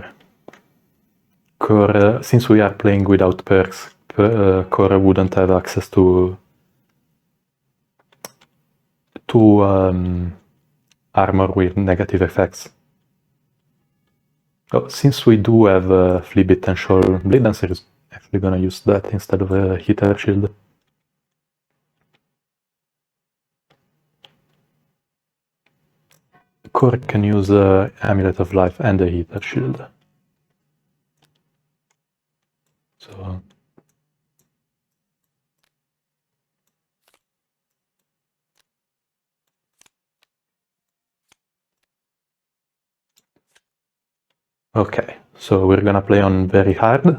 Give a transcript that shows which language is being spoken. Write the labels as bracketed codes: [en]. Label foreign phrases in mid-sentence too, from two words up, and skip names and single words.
[en] C.O.R.E, since we are playing without perks, C.O.R.E wouldn't have access to armor with negative effects. Oh, since we do have Flea Potential, Bladedancer is actually gonna use that instead of a Heater Shield. C.O.R.E can use Amulet of Life and a Heater Shield. So okay, so we're gonna play on very hard.